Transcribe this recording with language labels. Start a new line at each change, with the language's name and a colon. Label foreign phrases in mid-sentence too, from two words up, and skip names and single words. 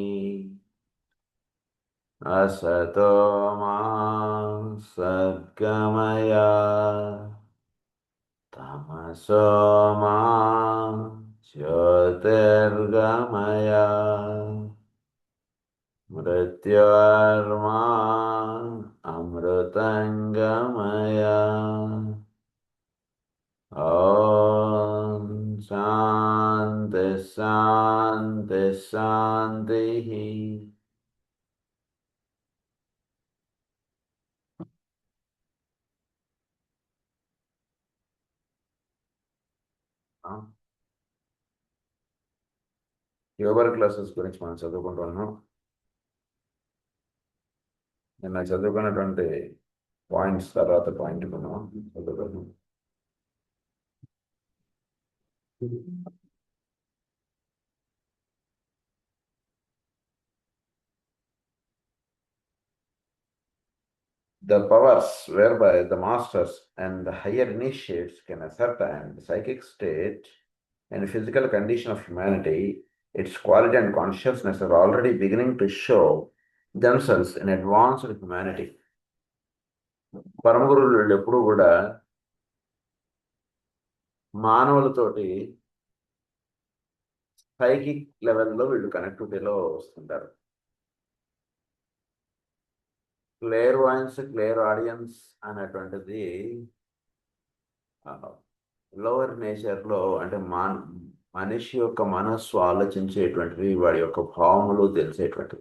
Sanskrit: असतो मा सद्गमय तमसो मा ज्योतिर्गमय मृत्योर्मा अमृतङ्गमय। ॐ शान्ति शान्ति शान्तिः।
Telugu: ట్యూబర్ క్లాసెస్ గురించి మనం చదువుకుంటున్నాం. నిన్న చదువుకున్నటువంటి పాయింట్స్ తర్వాత పాయింట్ మనం చదువుకున్నాం.
English: The powers whereby the masters and the higher initiates can ascertain the psychic state and physical condition of humanity, its quality and consciousness are already beginning to show themselves in advanced humanity.
Telugu: పరమగురువులు వీళ్ళు ఎప్పుడూ కూడా మానవులతోటి
English: psychic levello
Telugu: వీళ్ళు కనెక్టివిటీలో వస్తుంటారు.
English: clair voyance, clair audience
Telugu: అనేటువంటిది
English: lower naturelo,
Telugu: అంటే మనిషి యొక్క మనస్సు ఆలోచించేటువంటివి, వాడి యొక్క భావములు తెలిసేటువంటివి.